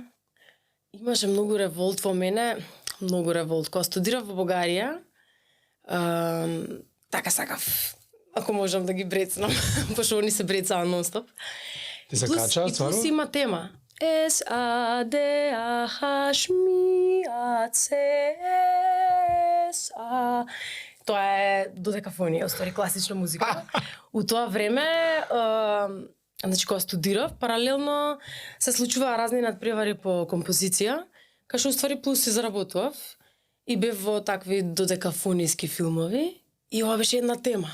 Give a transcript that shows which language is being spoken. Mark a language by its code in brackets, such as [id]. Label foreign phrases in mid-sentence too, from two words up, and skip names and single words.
[mk] Имаше многу револт во мене, многу револт. Кога студирав во Бугарија, така сакав, ако можам да ги брецнам, пошто они се брецаа нон-стоп. Ти се качаа, стварно? И плюс има тема. S-A-D-A-H-M-I-A-C-S-A. Тоа е додекафонија, оствари класична музика. У тоа време, значи кога студирав, паралелно се случуваа разни надпревари по композиција, кај што уствари плюс се заработував и бев во такви додекафониски филмови и ова беше една тема.